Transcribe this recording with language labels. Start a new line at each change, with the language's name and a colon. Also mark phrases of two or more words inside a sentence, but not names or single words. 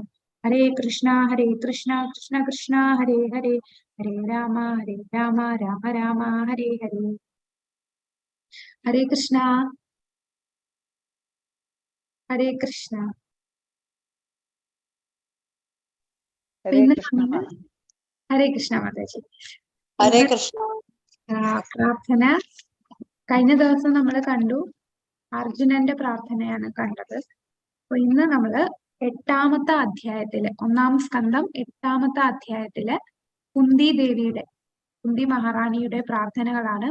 Sanskrit: हरे कृष्ण, कृष्ण कृष्ण, हरे हरे, हरे राम, राम राम, हरे हरे. हरे कृष्ण, हरे कृष्ण. हरे कृष्ण. हरे कृष्ण माताजी. हरे कृष्ण.
Malayalam: പ്രാർത്ഥന കഴിഞ്ഞ ദിവസം നമ്മൾ കണ്ടു, അർജുനന്റെ പ്രാർത്ഥനയാണ് കണ്ടത്. അപ്പൊ ഇന്ന് നമ്മള് 8ാമത്തെ അധ്യായത്തില്, 1-ാം സ്കന്ധം 8ാമത്തെ അധ്യായത്തില് കുന്തി മഹാറാണിയുടെ പ്രാർത്ഥനകളാണ്.